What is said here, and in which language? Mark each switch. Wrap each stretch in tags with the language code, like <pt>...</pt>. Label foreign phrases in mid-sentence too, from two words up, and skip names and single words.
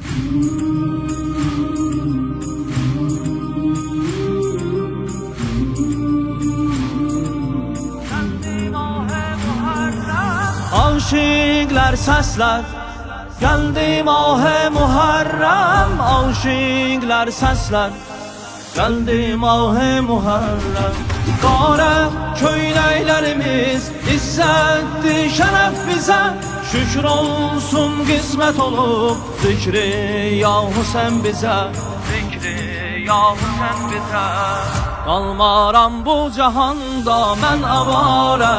<tr>Aşıklar sesler geldi mah-ı Muharrem. Aşıklar sesler geldi mah-ı Muharrem.</tr> <az>Qara köyləklərimiz izzətdir şərəf bizə. Şükür olsun qismət olub zikri ya Hüseyn bizə. Zikri ya Hüseyn bizə. Qalmaram bu cahanda mən avara.</az>